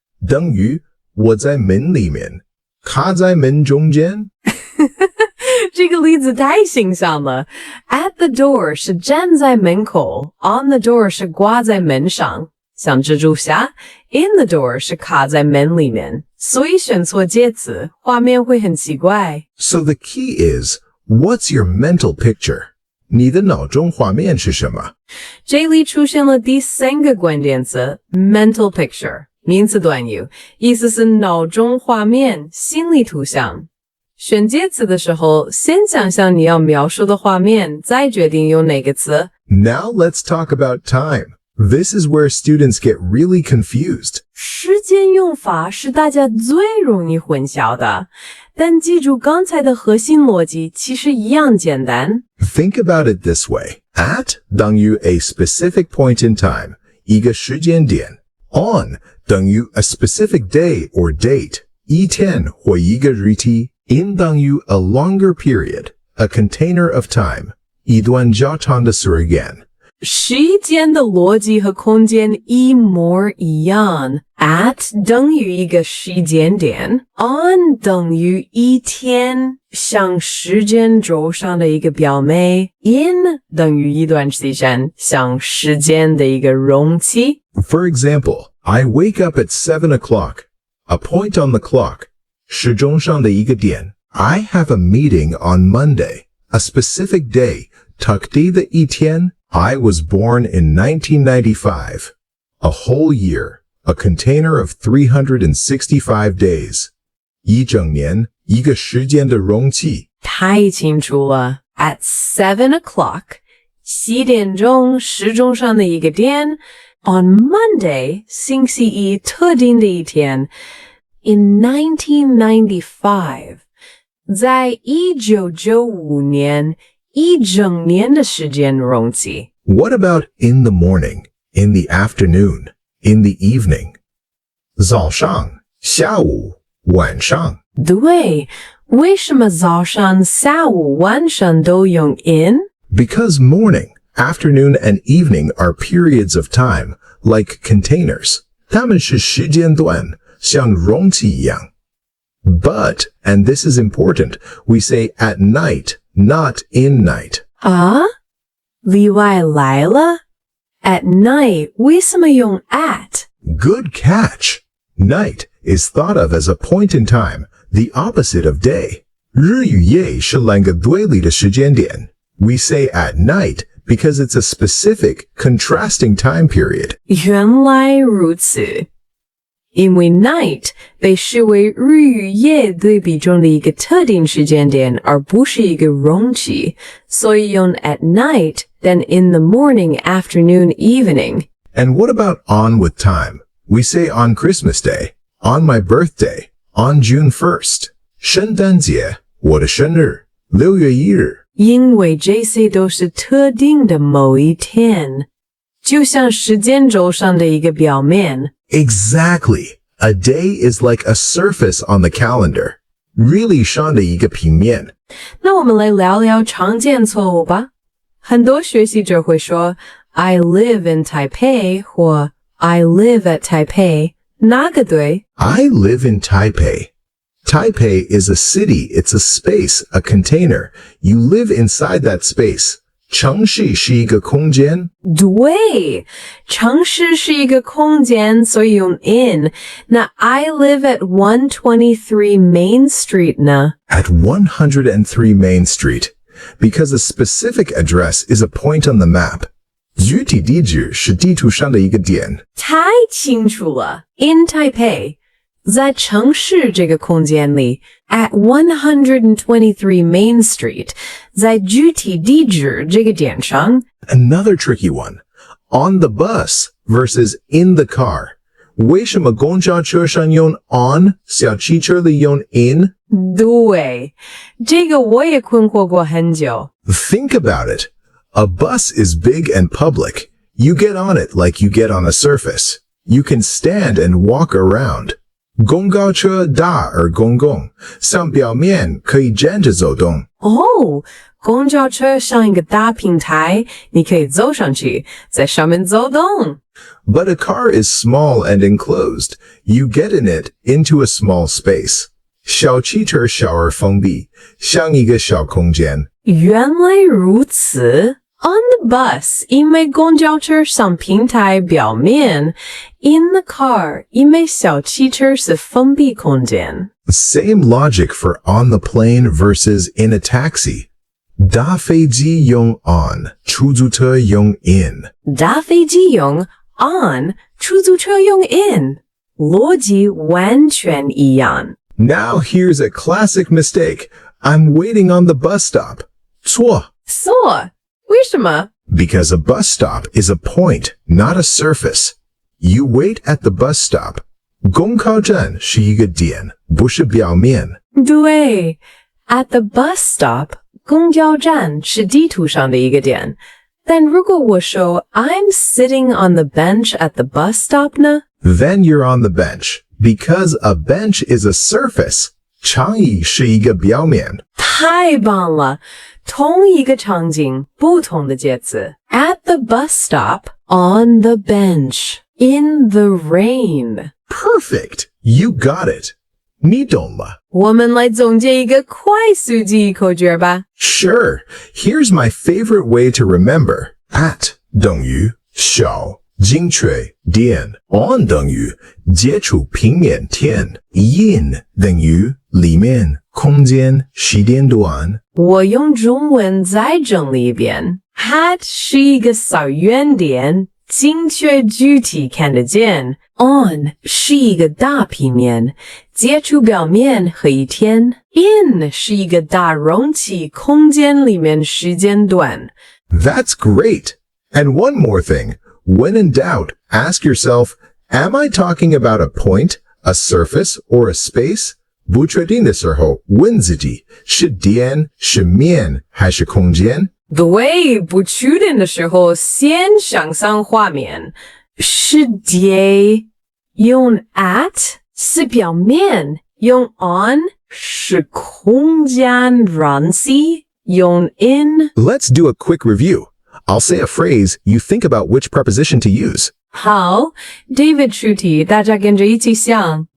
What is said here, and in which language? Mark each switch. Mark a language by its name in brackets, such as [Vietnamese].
[Chinese] 等于我在门里面，卡在门中间。这个例子太形象了。 [English] At the door [Chinese] 是站在门口 ， [English] on the door [Chinese] 是挂在门上，像蜘蛛侠 ； [English] in the door [Chinese] 是卡在门里面。所以选错介词，画面会很奇怪。 [English] So the key is, what's your mental picture? [Chinese] 你的脑中画面是什么？这里出现了第三个关键词 mental picture 名词短语，意思是脑中画面、心理图像。选介词的时候，先想象你要描述的画面，再决定用哪个词。 [English] Now let's talk about time. This is where students get really confused. [Chinese] 时间用法是大家最容易混淆的，但记住刚才的核心逻辑其实一样简单。 [English] Think about it this way. At [Chinese] 等于 [English] a specific point in time, [Chinese] 一个时间点。 [English] On [Chinese] 等于 [English] a specific day or date, [Chinese] 一天或一个日期。 [English] In [Chinese] 等于 [English] a longer period, a container of time, [Chinese] 一段较长的时间。时间的逻辑和空间一模一样。 At 等于一个时间点 ，on 等于一天，像时间轴上的一个表面 ，in 等于一段时间，像时间的一个容器。 [English] For example, I wake up at 7 o'clock. A point on the clock. [Chinese] 时钟上的一个点。 [English] I have a meeting on Monday. A specific day. [Chinese] 特定的一天。 [English] I was born in 1995. A whole year. A container of 365 days. [Chinese] 一整年，一个时间的容器。太清楚了。 [English] At 7 o'clock, [Chinese] 7点钟，时钟上的一个点。 [English] On Monday, [Chinese] 星期一，特定的一天。 [English] In 1995, [Chinese] 在1995年，一整年的时间容器。 [English] What about in the morning, in the afternoon, in the evening? [Chinese] 早上，下午，晚上。对，为什么早上、下午、晚上都用 in? [English] Because morning, afternoon, and evening are periods of time, like containers. [Chinese] 它们是时间段，像容器一样。 [English] But, and this is important, we say at night, not in night. [Chinese] 啊？例外来了 ？ [English] At night [Chinese] 为什么用 at? [English] Good catch! Night is thought of as a point in time, the opposite of day. [Chinese] 日与夜是两个对立的时间点。 [English] We say at night because it's a specific, contrasting time period. [Chinese] 原来如此。因为 night 被视为日与夜对比中的一个特定时间点，而不是一个容器，所以用 [English] at night than in the morning, afternoon, evening. And what about on with time? We say on Christmas Day, on my birthday, on June 1st. [Chinese] 圣诞节，我的生日，6月1日。因为这些都是特定的某一天，就像时间轴上的一个表面。 [English] Exactly. A day is like a surface on the calendar. [Chinese] 日历上的一个平面。那我们来聊聊常见错误吧。很多学习者会说 [English] I live in Taipei [Chinese] 或 [English] I live at Taipei. [Chinese] 哪个对？ [English] I live in Taipei. Taipei is a city. It's a space, a container. You live inside that space. [Chinese] 城市是一个空间。对，城市是一个空间，所以用 in。那 [English] I live at 123 Main Street [Chinese] 呢？ [English] At 103 Main Street. Because a specific address is a point on the map. [Chinese] 具体地址是地图上的一个点。太清楚了。 [English] In Taipei. [Chinese] 在城市这个空间里 [English] at 123 Main Street [Chinese] 在具体地址这个点上 [English] Another tricky one. On the bus versus in the car. [Chinese] 为什么公交车上用 on, 小汽车里用 in? 对，这个我也困惑过很久。 [English] Think about it. A bus is big and public. You get on it like you get on a surface. You can stand and walk around. [Chinese] 公交车大而公共，像表面可以站着走动。哦，公交车像一个大平台，你可以走上去，在上面走动。 [English] But a car is small and enclosed. You get in it into a small space. [Chinese] 小汽车小而封闭，像一个小空间。原来如此。 [English] On the bus, [Chinese] 因为公交车像平台表面 [English] In the car, [Chinese] 因为小汽车是封闭空间 [English] Same logic for on the plane versus in a taxi. [Chinese] 搭飞机用 on, 出租车用 in. 搭飞机用 on, 出租车用 in. 逻辑完全一样 [English] Now here's a classic mistake. I'm waiting on the bus stop. [Chinese] 错。为什么 [English] Because a bus stop is a point, not a surface. You wait at the bus stop. [Chinese] 公交站是一个点，不是表面。对 [English] At the bus stop, [Chinese] 公交站是地图上的一个点。但如果我说 [English] I'm sitting on the bench at the bus stop [Chinese] 呢 [English] Then you're on the bench. Because a bench is a surface. [Chinese] 长椅是一个表面。太棒了！同一个场景，不同的介词。 [English] At the bus stop, on the bench, in the rain. Perfect. You got it. [Chinese] 你懂了。我们来总结一个快速记忆口诀吧。 [English] Sure. Here's my favorite way to remember. [Chinese] At 等于小精确点 on 等于接触平面点 in 等于里面空间时间段。我用中文再整理一遍。 Hat 是一个小圆点，精确具体看得见。 On 是一个大平面，接触表面和一天。 In 是一个大容器，空间里面时间段。 [English] That's great. And one more thing. When in doubt, ask yourself, am I talking about a point, a surface, or a space? [Chinese] 不确定的时候，问自己，是点，是面，还是空间？对，不确定的时候，先想象画面。是点，用 at 是表面，用 on 是空间容器，用 in。 [English] Let's do a quick review. I'll say a phrase, you think about which preposition to use. [Chinese] 好 ，David 出题，大家跟着一起想。